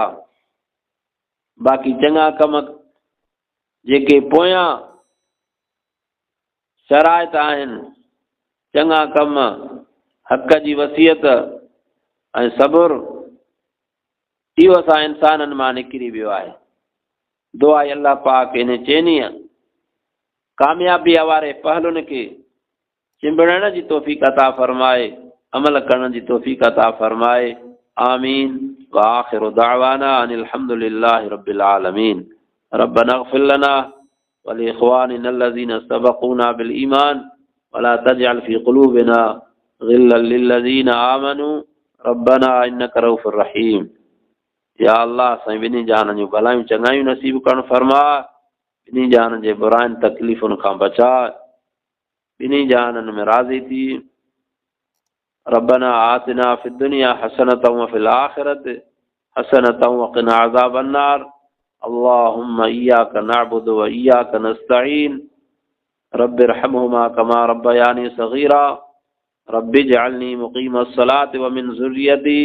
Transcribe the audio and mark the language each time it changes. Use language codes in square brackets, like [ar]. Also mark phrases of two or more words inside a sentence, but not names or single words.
[sd] बाक़ी चङा कम जेके पोयां शराइत आहिनि, चङा कम, हक़ जी वसियत ऐं सब्र, इहो असां इंसाननि मां निकिरी वियो आहे। दुआ अल्लाह पाक इन चइनी कामयाबीअ वारे पहलुनि खे चिंबड़ण जी तौफ़ीक़ अता फरमाए, अमल करण जी तौफ़ीक़ अता फरमाए। [ar] آمين وآخر دعوانا أن الحمد لله رب العالمين. ربنا اغفر لنا ولإخواننا الذين سبقونا بالإيمان ولا تجعل في قلوبنا غلا للذين آمنوا ربنا إنك رءوف رحيم. [sd] या अल्लाह साईं ॿिन्ही जान जूं भलायूं चङायूं नसीब करण फरमा, ॿिन्ही जान जे बुराइनि तकलीफ़ुनि खां बचा, ॿिन्ही जाननि में राज़ी थी। [ar] ربنا آتنا في الدنيا حسنة وفي الآخرة حسنة وقنا عذاب النار. اللهم إياك نعبد وإياك نستعين. رب ارحمهما كما ربياني صغيرا. رب اجعلني مقيم الصلاة ومن ذريتي.